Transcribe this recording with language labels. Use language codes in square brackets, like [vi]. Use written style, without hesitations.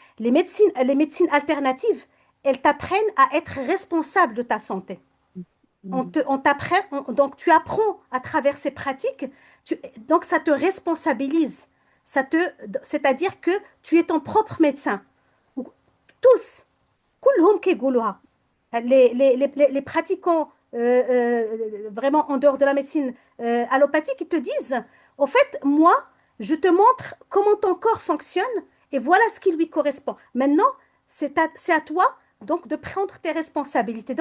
[fr] Les médecines alternatives, elles t'apprennent à être responsable de ta santé. On t'apprend, donc tu apprends à travers ces pratiques, donc ça te responsabilise. C'est-à-dire que tu es ton propre médecin. [ar] Tous, كلهم كيقولوها. [fr] Les pratiquants vraiment en dehors de la médecine allopathique, ils te disent, au fait, moi, je te montre comment ton corps fonctionne et voilà ce qui lui correspond. Maintenant, c'est à toi donc de prendre tes responsabilités.